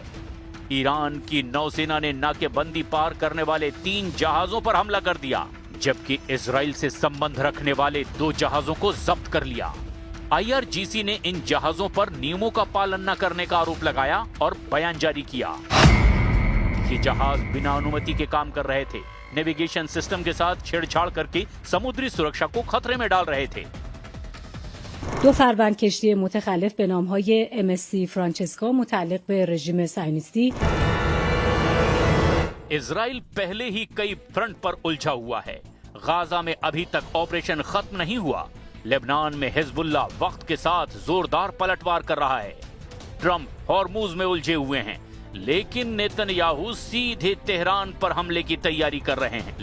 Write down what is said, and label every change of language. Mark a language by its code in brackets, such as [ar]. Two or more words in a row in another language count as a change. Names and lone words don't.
[hi] ईरान की नौसेना ने नाकेबंदी पार करने वाले 3 जहाजों पर हमला कर दिया, जबकि इजराइल से संबंध रखने वाले 2 जहाजों को जब्त कर लिया। IRGC ने इन जहाजों पर नियमों का पालन न करने का आरोप लगाया और बयान जारी किया। ये जहाज बिना अनुमति के काम कर रहे थे, [en] navigation system [hi] के साथ छेड़छाड़ करके समुद्री सुरक्षा को खतरे में डाल रहे थे। [fa] 2 فروند کشتی متخلف به نامهای MSC فرانچسکا متعلق به رژیم صهیونیستی [hi] इजराइल पहले ही कई फ्रंट पर उलझा हुआ है। गाजा में अभी तक ऑपरेशन खत्म नहीं हुआ। लेबनान में हिजबुल्ला वक्त के साथ जोरदार पलटवार कर रहा है। ट्रंप हॉर्मुज में उलझे हुए हैं, लेकिन नेतन्याहू सीधे तेहरान पर हमले की तैयारी कर रहे हैं।